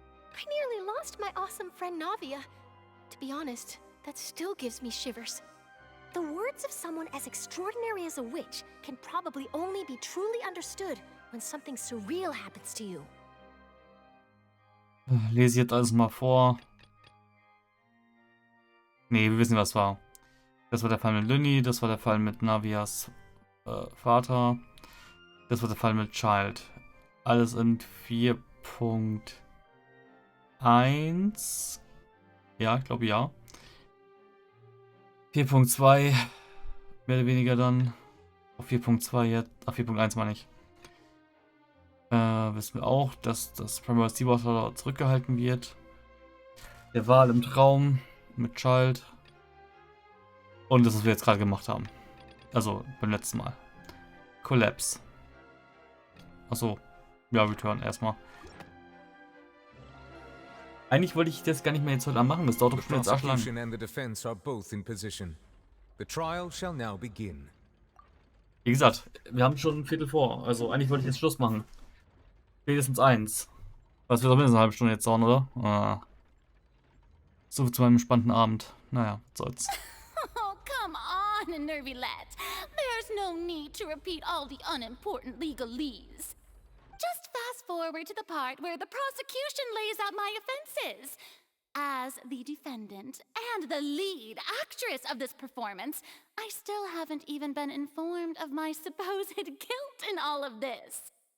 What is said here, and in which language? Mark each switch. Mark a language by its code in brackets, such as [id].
[en] I nearly lost my awesome friend Navia. To be honest, that still gives me shivers. The words of someone as extraordinary as a witch can probably only be truly understood when something surreal happens to you. [de] Lese jetzt alles mal vor. Nee, wir wissen, was war. Das war der Fall mit Lynnie, das war der Fall mit Navias Vater. Das war der Fall mit Child. Alles in 4.1. Ja, ich glaube ja. 4.2. Mehr oder weniger dann. Auf 4.2 jetzt. Auf 4.1 meine ich. Wissen wir auch, dass das Primary Seawater zurückgehalten wird. Der Wal im Traum mit Child. Und das, was wir jetzt gerade gemacht haben. Also beim letzten Mal. Collapse. Achso. Ja, Return erstmal. Eigentlich wollte ich das gar nicht mehr jetzt heute machen. Das dauert doch schon jetzt arschlang. [en] The prosecution and the defense are both in position. The trial shall now begin. [de] Wie gesagt, wir haben schon ein Viertel vor. Also eigentlich wollte ich jetzt Schluss machen. Spätestens 1. Was wird doch mindestens eine halbe Stunde jetzt dauern, oder? So zu meinem spannenden Abend. Naja, was soll's. [en] Oh, come on, Neuvillette. There's no need to repeat all the unimportant legalese. Just fast forward to the part where the prosecution lays out my offenses. As the defendant and the lead actress of this performance, I still haven't even been informed of my supposed guilt in all of this.